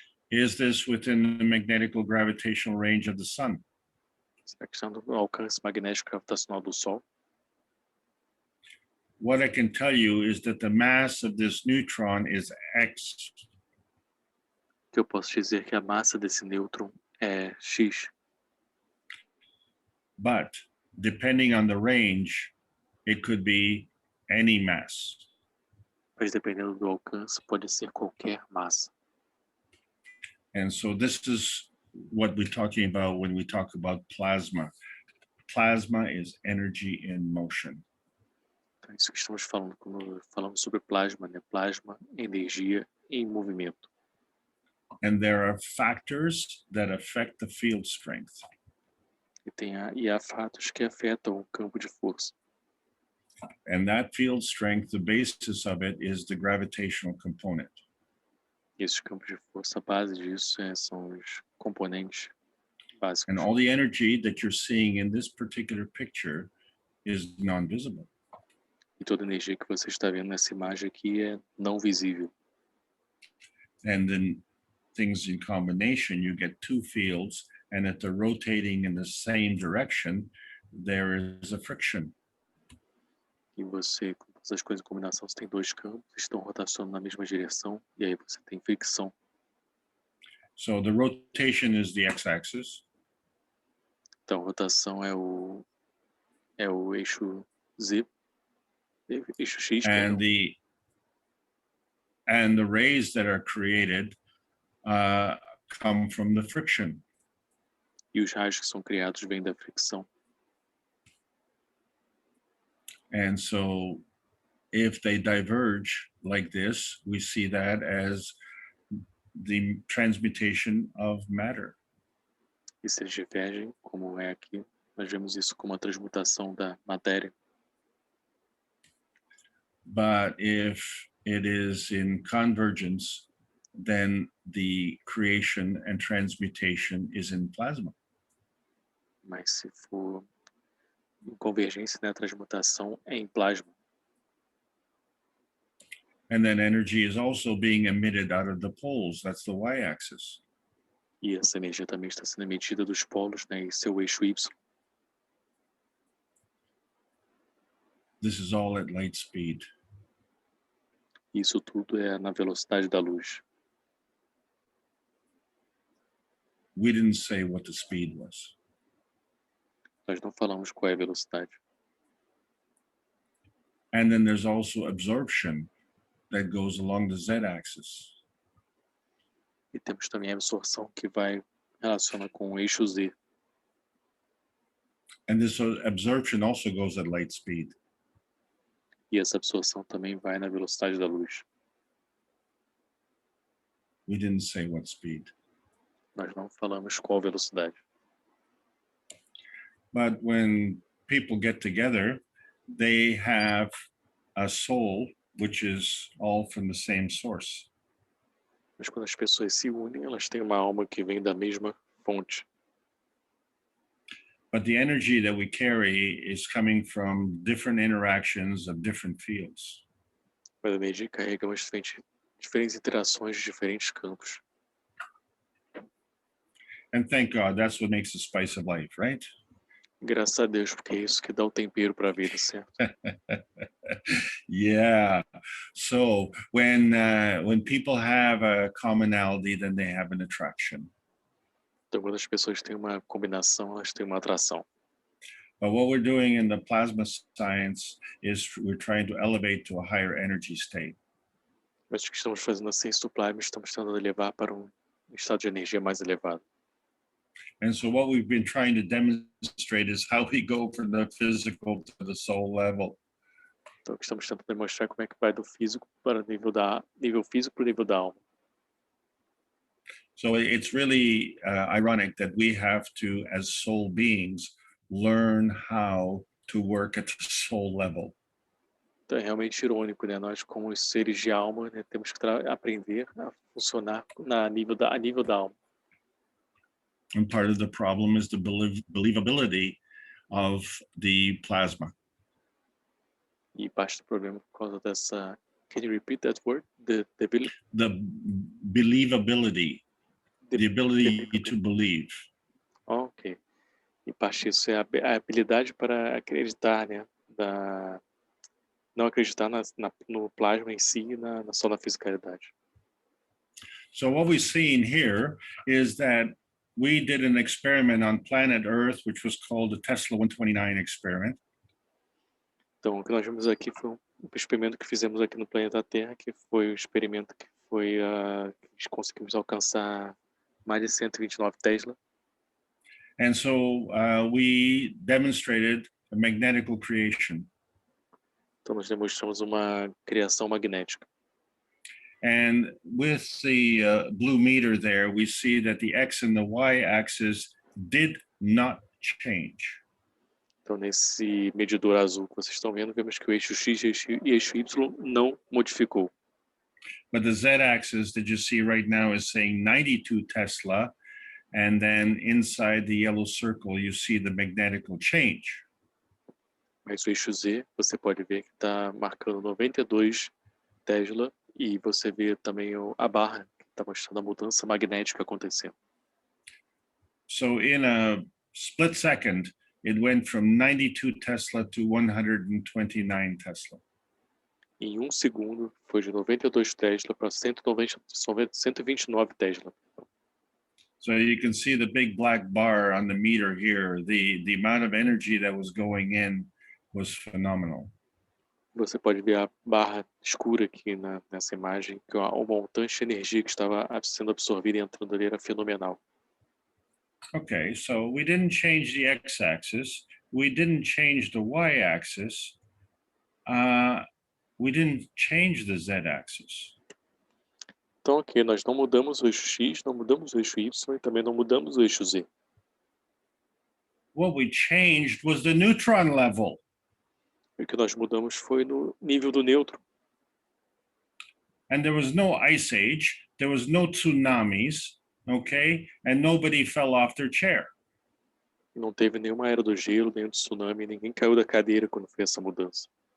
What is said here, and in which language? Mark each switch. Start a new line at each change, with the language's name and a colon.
English: Is this within the magnetical gravitational range of the sun?
Portuguese: Será que está no alcance magnético gravitacional do Sol?
English: What I can tell you is that the mass of this neutron is X.
Portuguese: O que eu posso dizer que a massa desse nêutron é X,
English: But depending on the range, it could be any mass.
Portuguese: mas dependendo do alcance, pode ser qualquer massa.
English: And so this is what we're talking about when we talk about plasma. Plasma is energy in motion.
Portuguese: Então, isso que estamos falando quando falamos sobre plasma, né? Plasma, energia em movimento.
English: And there are factors that affect the field strength.
Portuguese: E há fatos que afetam o campo de força.
English: And that field strength, the basis of it is the gravitational component.
Portuguese: E esses campos de força, a base disso são os componentes básicos.
English: And all the energy that you're seeing in this particular picture is non-visible.
Portuguese: E toda a energia que você está vendo nessa imagem aqui é não visível.
English: And then things in combination, you get two fields, and if they're rotating in the same direction, there is a friction.
Portuguese: E você, com todas as coisas em combinação, você tem dois campos, estão rotacionando na mesma direção, e aí você tem fricção.
English: So the rotation is the x-axis,
Portuguese: Então, rotação é o eixo Z, eixo X,
English: and
Portuguese: perdão.
English: the rays that are created come from the friction.
Portuguese: E os raios que são criados vêm da fricção.
English: And so if they diverge like this, we see that as the transmutation of matter.
Portuguese: E se eles divergem, como é aqui, nós vemos isso como a transmutação da matéria.
English: But if it is in convergence, then the creation and transmutation is in plasma.
Portuguese: Mas se for em convergência, né, a transmutação é em plasma.
English: And then energy is also being emitted out of the poles. That's the y-axis.
Portuguese: E essa energia também está sendo emitida dos polos, né, em seu eixo Y.
English: This is all at light speed.
Portuguese: Isso tudo é na velocidade da luz.
English: We didn't say what the speed was.
Portuguese: Nós não falamos qual é a velocidade.
English: And then there's also absorption that goes along the z-axis.
Portuguese: E temos também a absorção que vai relacionar com o eixo Z.
English: And this absorption also goes at light speed.
Portuguese: E essa absorção também vai na velocidade da luz.
English: We didn't say what speed.
Portuguese: Nós não falamos qual velocidade.
English: But when people get together, they have a soul, which is all from the same source.
Portuguese: Mas quando as pessoas se unem, elas têm uma alma que vem da mesma fonte.
English: But the energy that we carry is coming from different interactions of different fields.
Portuguese: Mas a energia carrega diferentes interações de diferentes campos.
English: And thank God, that's what makes the spice of life, right?
Portuguese: Graças a Deus, porque é isso que dá o tempero para a vida, certo?
English: Yeah. So when people have a commonality, then they have an attraction.
Portuguese: Então, quando as pessoas têm uma combinação, elas têm uma atração.
English: But what we're doing in the plasma science is we're trying to elevate to a higher energy state.
Portuguese: Mas o que estamos fazendo na ciência do plasma, estamos tentando levar para um estado de energia mais elevado.
English: And so what we've been trying to demonstrate is how we go from the physical to the soul level.
Portuguese: Então, o que estamos tentando demonstrar como é que vai do físico para o nível físico para o nível da alma.
English: So it's really ironic that we have to, as soul beings, learn how to work at the soul level.
Portuguese: Então, é realmente irônico, né? Nós, como os seres de alma, né, temos que aprender a funcionar a nível da alma.
English: And part of the problem is the believability of the plasma.
Portuguese: E parte do problema por causa dessa.
English: Can you repeat that word? The Believability, the ability to believe. Ok.
Portuguese: E parte disso é a habilidade para acreditar, né? Não acreditar no plasma em si, só na fisicalidade.
English: So what we've seen here is that we did an experiment on planet Earth, which was called the Tesla 129 experiment.
Portuguese: Então, o que nós vimos aqui foi um experimento que fizemos aqui no planeta Terra, que foi o experimento que foi que conseguimos alcançar mais de 129 Tesla.
English: And so we demonstrated a magnetical creation.
Portuguese: Então, nós demonstramos uma criação magnética.
English: And with the blue meter there, we see that the X and the Y axis did not change.
Portuguese: Então, nesse medidor azul que vocês estão vendo, vemos que o eixo X e eixo Y não modificou.
English: But the Z axis that you see right now is saying 92 Tesla. And then inside the yellow circle, you see the magnetical change.
Portuguese: Mas o eixo Z, você pode ver que está marcando 92 Tesla e você vê também a barra que está mostrando a mudança magnética acontecendo.
English: So in a split second, it went from 92 Tesla to 129 Tesla.
Portuguese: Em um segundo, foi de 92 Tesla para 129 Tesla.
English: So you can see the big black bar on the meter here. The amount of energy that was going in was phenomenal.
Portuguese: Você pode ver a barra escura aqui nessa imagem, que o montante de energia que estava sendo absorvida e entrando ali era fenomenal.
English: Okay, so we didn't change the x-axis. We didn't change the y-axis. We didn't change the z-axis.
Portuguese: Então, ok, nós não mudamos o eixo X, não mudamos o eixo Y e também não mudamos o eixo Z.
English: What we changed was the neutron level.
Portuguese: E o que nós mudamos foi no nível do nêutron.
English: And there was no ice age, there was no tsunamis, okay? And nobody fell off their chair.
Portuguese: Não teve nenhuma era do gelo, nenhum tsunami, ninguém caiu da cadeira quando fez essa mudança.